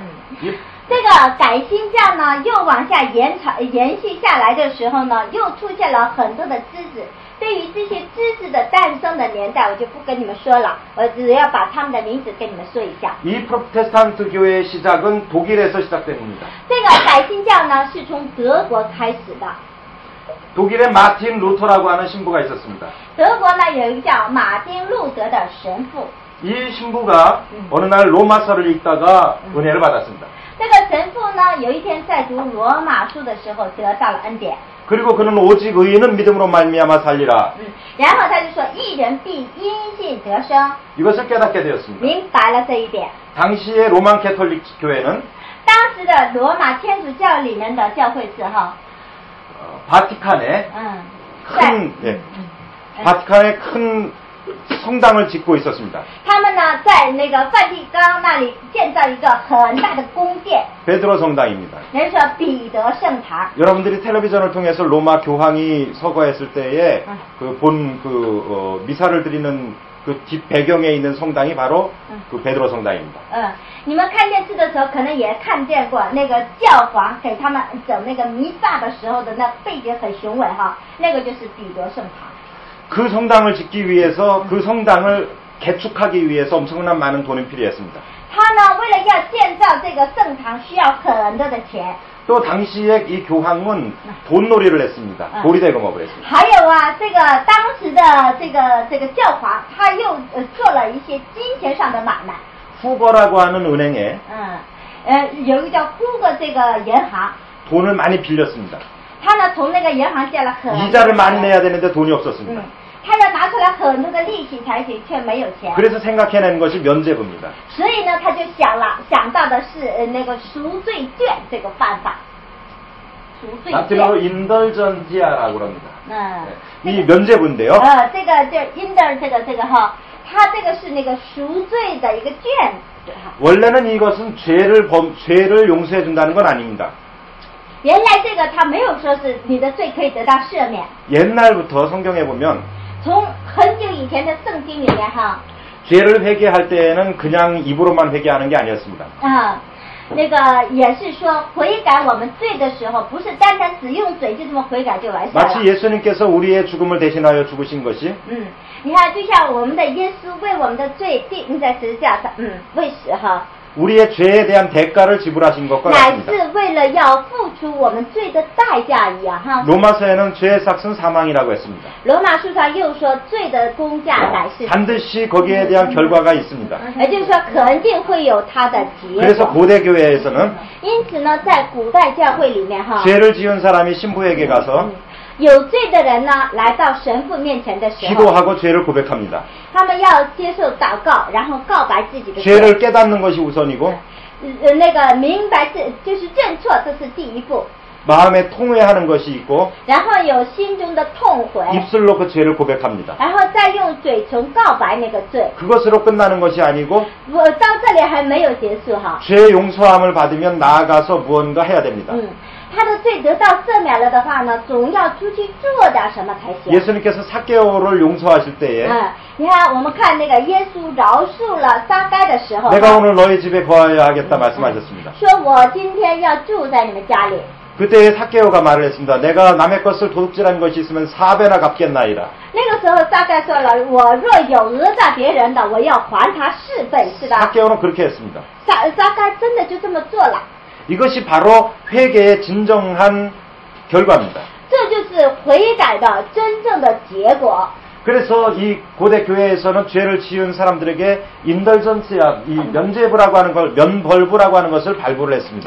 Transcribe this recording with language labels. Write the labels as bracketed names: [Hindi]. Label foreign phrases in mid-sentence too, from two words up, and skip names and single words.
[Chinese] 这个改新教呢，又往下延续下来的时候呢，又出现了很多的支子。对于这些支子的诞生的年代，我就不跟你们说了，我只要把他们的名字跟你们说一下。 [Korean] 이 프로테스탄트 교회의 시작은 독일에서 시작됩니다. [Chinese] 这个改新教呢，是从德国开始的。 [Korean] 독일에 마틴 루터라고 하는 신부가 있었습니다. [Chinese] 德国呢有一个叫马丁路德的神父。 [Korean] 이 신부가 어느 날 로마서를 읽다가 은혜를 받았습니다. [Chinese] 这个神父呢，有一天在读罗马书的时候得到了恩典。 [Korean] 그리고 그는 오직 의인은 믿음으로 말미암아 살리라. [Chinese] 然后他就说义人必因信得生， [Korean] 이것을 깨닫게 되었습니다. [Chinese] 明白了这一点。 [Korean] 당시의 로만 캐톨릭 교회는 [Chinese] 当时的罗马天主教里面的教会是哈， [Korean] 바티칸에 [Chinese] 在 [Korean] 큰 바티칸에 큰 성당을 짓고 있었습니다. [Chinese] 他们呢在那个梵蒂冈那里建造一个很大的宫殿， [Korean] 베드로 성당입니다. [Chinese] 人说彼得圣堂。 [Korean] 여러분들이 텔레비전을 통해서 로마 교황이 서거했을 때에 미사를 드리는 그 뒷 배경에 있는 성당이 바로 그 베드로 성당입니다. [Chinese] 你们看电视的时候可能也看见过那个教皇给他们整那个弥撒的时候的那背景很雄伟哈，那个就是彼得圣堂。 [Korean] 그 성당을 짓기 위해서 그 성당을 개축하기 위해서 엄청난 많은 돈이 필요했습니다. [Chinese] 他呢为了要建造这个圣堂需要很多的钱。 [Korean] 또 당시에 이 교황은 돈놀이를 했습니다. 도리대금업을 했습니다. [Chinese] 还有啊，这个当时的这个教皇，他又做了一些金钱上的买卖。 [Korean] 후거라고 하는 은행에 [Chinese] 有一个叫呼个这个银行， [Korean] 돈을 많이 빌렸습니다. [Chinese] 他呢从那个银行借了很多 [Korean] 이자를 많이 내야 되는데 돈이 없었습니다. [Chinese] 他要拿出来很多的利息才行，却没有钱。 [Korean] 그래서 생각해낸 것이 면제부입니다. [Chinese] 所以呢，他就想到的是那个赎罪券这个办法。赎罪 [Korean] 라틴어로 [Chinese] 券。 [Korean] 인덜전지아라고 합니다. 이 면제부인데요. [Chinese] 这个就 inter 这个哈，它这个是那个赎罪的一个券子哈。 [Korean] 원래는 이것은 죄를 용서해 준다는 건 아닙니다. [Chinese] 原来这个他没有说是你的罪可以得到赦免。 [Korean] 옛날부터 성경에 보면 [Chinese] 从很久以前的圣经里面哈， [Korean] 죄를 회개할 때에는 그냥 입으로만 회개하는 게 아니었습니다. [Chinese] 那个也是说悔改我们罪的时候，不是单单只用嘴就这么悔改就完事了。 [Korean] 마치 예수님께서 우리의 죽음을 대신하여 죽으신 것이 [Chinese] 你看，就像我们的耶稣为我们的罪钉在十字架上，为使哈， [Korean] 우리의 죄에 대한 대가를 지불하신 것과 [Chinese] 乃 [Korean] 같습니다. [Chinese] 是为了要付出我们罪的代价一样哈。 [Korean] 로마서에는 죄의 삭은 사망이라고 했습니다. [Chinese] 罗马书上又说罪的工价乃是， [Korean] 반드시 거기에 대한 결과가 있습니다. [Chinese] 也就是说肯定会有它的结 [Korean] 그래서 [Chinese] 果。 [Korean] 고대 교회에서는 [Chinese] 因此呢，在古代教会里面哈， [Korean] 죄를 지은 사람이 신부에게 가서 [Chinese] 有罪的人呢来到神父面前的时候， [Korean] 기도하고 죄를 고백합니다. [Chinese] 他们要接受祷告，然后告白自己的罪。 [Korean] 죄를 깨닫는 것이 우선이고 [Chinese] 那个明白就是认错，这是第一步。 [Korean] 마음에 통회하는 것이 있고 [Chinese] 然后有心中的痛悔， [Korean] 입술로 그 죄를 고백합니다. [Chinese] 然后再用嘴唇告白那个罪。 [Korean] 그것으로 끝나는 것이 아니고 [Chinese] 我到这里还没有结束哈。 [Korean] 죄 용서함을 받으면 나아가서 무언가 해야 됩니다. [Chinese] 他的罪得到赦免了的话呢，总要出去做点什么才行。 [Korean] 예수님께서 삭개오를 용서하실 때에 [Chinese] 你看我们看那个耶稣饶恕了撒该的时候， [Korean] 내가 오늘 너희 집에 거하여 하겠다 말씀하셨습니다. [Chinese] 说我今天要住在你们家里。 [Korean] 그때 삭개오가 말을 했습니다. 내가 남의 것을 도둑질한 것이 있으면 4배나 갚겠나이다. [Chinese] 那个时候撒该说了，我若有讹诈别人的，我要还他4倍，是的。 [Korean] 삭개오는 그렇게 했습니다. [Chinese] 撒该真的就这么做了。 [Korean] 이것이 바로 회개의 진정한 결과입니다. [Chinese] 这就是悔改的真正的结果。 [Korean] 그래서 이 고대 교회에서는 죄를 지은 사람들에게 인덜전스야, 이 면제부라고 하는 걸, 면벌부라고 하는 것을 발부를 했습니다.